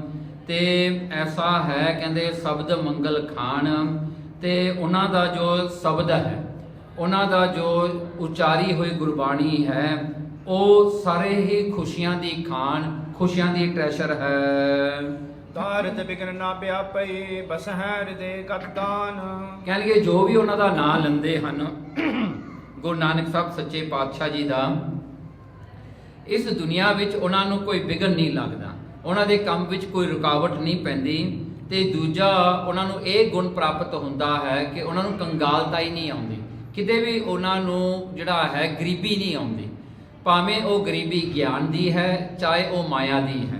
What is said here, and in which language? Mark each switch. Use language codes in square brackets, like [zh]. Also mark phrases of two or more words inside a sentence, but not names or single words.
[pa] ਤੇ ਐਸਾ ਹੈ ਕਹਿੰਦੇ ਸ਼ਬਦ ਮੰਗਲ ਖਾਨ, ਤੇ ਉਹਨਾਂ ਦਾ ਜੋ ਸ਼ਬਦ ਹੈ, ਉਹਨਾਂ ਦਾ ਜੋ ਉਚਾਰੀ ਹੋਈ ਗੁਰਬਾਣੀ ਹੈ, ਉਹ ਸਾਰੇ ਹੀ ਖੁਸ਼ੀਆਂ ਦੀ ਖਾਨ, ਖੁਸ਼ੀਆਂ ਦੀ ਟ੍ਰੈਸ਼ਰ ਹੈ। [hi] दारद बिघन ना व्यापई बसह हृदय गत दान। [pa] ਕਹਿਣਗੇ ਜੋ ਵੀ ਉਹਨਾਂ ਦਾ ਨਾਂ ਲੈਂਦੇ ਹਨ ਗੁਰੂ ਨਾਨਕ ਸਾਹਿਬ ਸੱਚੇ ਪਾਤਸ਼ਾਹ ਜੀ ਦਾ, ਇਸ ਦੁਨੀਆ ਵਿੱਚ ਉਹਨਾਂ ਨੂੰ ਕੋਈ ਵਿਘਨ ਨਹੀਂ ਲੱਗਦਾ, ਉਹਨਾਂ ਦੇ ਕੰਮ ਵਿੱਚ ਕੋਈ ਰੁਕਾਵਟ ਨਹੀਂ ਪੈਂਦੀ। ਤੇ ਦੂਜਾ ਉਹਨਾਂ ਨੂੰ ਇਹ ਗੁਣ ਪ੍ਰਾਪਤ ਹੁੰਦਾ ਹੈ ਕਿ ਉਹਨਾਂ ਨੂੰ ਕੰਗਾਲਤਾ ਹੀ ਨਹੀਂ ਆਉਂਦੀ, ਕਿਤੇ ਵੀ ਉਹਨਾਂ ਨੂੰ ਜਿਹੜਾ ਹੈ ਗਰੀਬੀ ਨਹੀਂ ਆਉਂਦੀ, ਭਾਵੇਂ ਉਹ ਗਰੀਬੀ ਗਿਆਨ ਦੀ ਹੈ ਚਾਹੇ ਉਹ ਮਾਇਆ ਦੀ ਹੈ।